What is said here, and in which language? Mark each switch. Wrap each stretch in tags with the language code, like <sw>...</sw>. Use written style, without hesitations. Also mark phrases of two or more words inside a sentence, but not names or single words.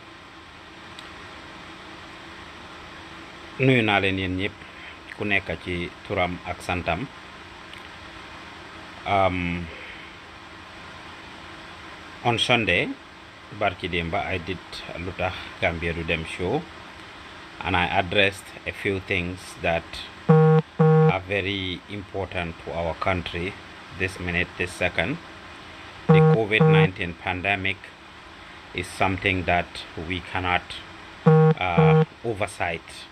<wo>Nuyu naa leen yéen ñëpp ku nekk ci turam ak santam.</wo> <en>On Sunday,</en> <wo>barki demba,</wo> <en>I did</en> <wo>lu tax Gambia du dem</wo> <en>show, and I addressed a few things that are very important to our country this minute, this second. The COVID-19 pandemic is something that we cannot oversight.</en>